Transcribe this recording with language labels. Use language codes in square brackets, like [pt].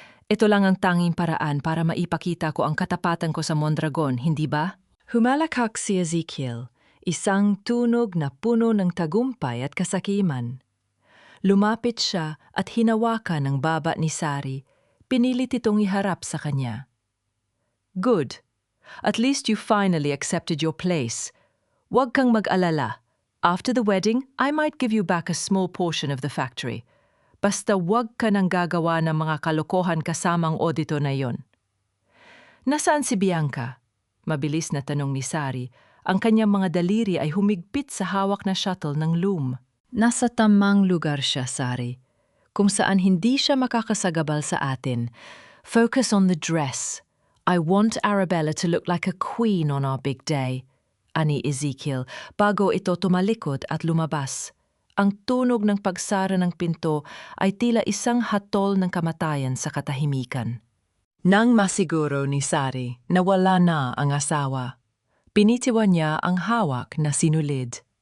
[tl] Ito lang ang tanging paraan para maipakita ko ang katapatan ko sa Mondragon, hindi ba? Humalakak si Ezekiel, isang tunog na puno ng tagumpay at kasakiman. Lumapit siya at hinawakan ang baba ni Sari, pinilit itong iharap sa kanya. [en] Good. At least you finally accepted your place. [tl] Huwag kang mag-alala. [en] After the wedding, I might give you back a small portion of the factory. [tl] Basta huwag ka nang gagawa ng mga kalokohan kasamang audito na yon. Nasaan si Bianca? Mabilis na tanong ni Sari. Ang kanyang mga daliri ay humigpit sa hawak na shuttle ng loom. Nasa tamang lugar siya, Sari. Kung saan hindi siya makakasagabal sa atin. [en] Focus on the dress. I want Arabella to look like a queen on our big day. [tl] Ani Ezekiel, bago ito tumalikod at lumabas. Ang tunog ng pagsara ng pinto ay tila isang hatol ng kamatayan sa katahimikan. Nang masiguro ni Sari na wala na ang asawa, pinitiwan niya ang hawak na sinulid.